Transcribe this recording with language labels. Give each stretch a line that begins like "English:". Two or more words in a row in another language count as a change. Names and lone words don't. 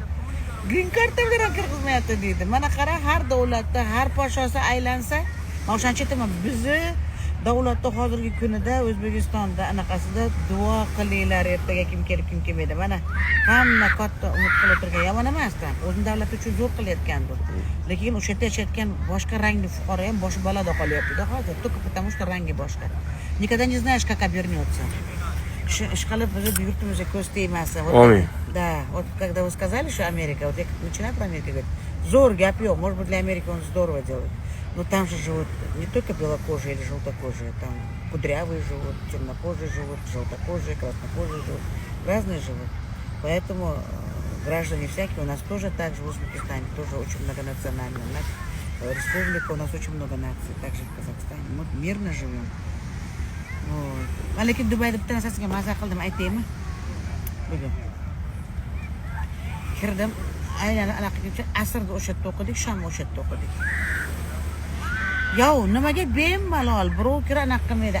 Uzbek: Green karta bilan kirgizmayapti deydi. Mana qara, har davlatda, har podshosi aylansa, men o'shancha aytaman, bizni davlatda hozirgi kunida O'zbekistonda anaqasida duo qilinglar, ertaga kim kelib, kim kelmaydi. Mana hamma katta umid qilib o'tirgan, yomon emasdan. O'zini davlat uchun zo'r qilayotgandir. Lekin o'sha yerda yashayotgan boshqa rangli fuqaro ham boshi balada qolyapti-da hozir,
Russian: только потому что ранги boshqa. Никогда не знаешь, как обернется.
Uzbek: Ishqilib bizni yurtimizga ko'z tegmasin.
Russian: Да, вот когда вы сказали, что Америка, вот я начинаю про Америку говорить,
Uzbek: зор гап ёк,
Russian: может быть для Америки он здорово делает, но там же живут не только белокожие или желтокожие, там кудрявые живут, темнокожие живут, желтокожие, краснокожие живут, разные живут. Поэтому граждане всякие, у нас тоже так же в Узбекистане, тоже очень многонациональная республика, у нас очень много наций, также в Казахстане, мы мирно живем.
Uzbek: Lekin Dubayda bitta narsasiga maza qildim, aytaymi? Bugun kirdim, aylanib anaqaga asrda o'sha yerda o'qidik, shom o'sha yerda o'qidik. Yo'q, nimaga bemalol birov kira anaqa qilmaydi.